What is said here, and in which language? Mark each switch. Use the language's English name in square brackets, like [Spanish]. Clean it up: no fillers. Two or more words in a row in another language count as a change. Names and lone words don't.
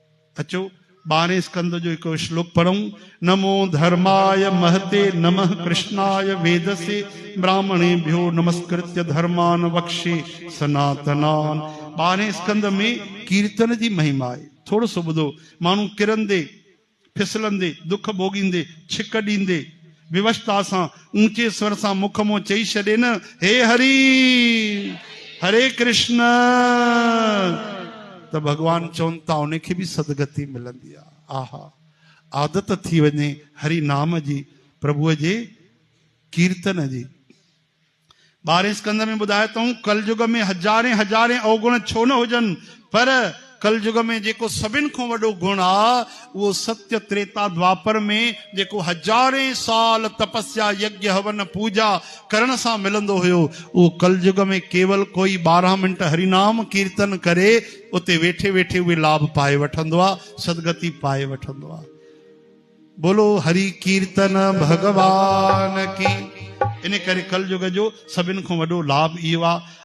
[Sindhi] अचो 12 स्कंद जो एक श्लोक पढ़ूं। [Sanskrit] नमो धर्माय महते नमः कृष्णाय वेदसे ब्राह्मणेभ्यो नमस्कृत्य धर्मान वक्षे सनातनान। [Sindhi] 12 स्कंद में कीर्तन जी महिमा है। थोड़ो सो ॿुधो। माण्हू किरंदे फिसलंदे दुख भोगींदे छिक ॾींदे विवशता सां ऊंचे स्वर सां मुख मों चई छॾे न, हे हरि हरे कृष्ण, तो भगवान चवन था उनखे भी सदगति मिलंदी आहे। आहा, आदत थी वने हरि नाम जी, प्रभु जे कीर्तन जी। 12 स्कंद में बुधाए तो कलयुग में हजारे हजारे अवगुण छो न हुजन, पर कलयुग में जेको सभिन को वडो गुण आ वो सत्य त्रेता द्वापर में जेको हजारे साल तपस्या यज्ञ हवन पूजा करण सा मिलंदो हुयो, वो कलयुग में केवल कोई 12 मिनट हरिनाम कीर्तन करे उते वेठे वेठे वे लाभ पाए वठंदो आ, सदगति पाए वठंदो आ। [Hindi] बोलो हरि कीर्तन भगवान की। [Sindhi] इन करे कलयुग जो सभिन को वडो लाभ इहो आ।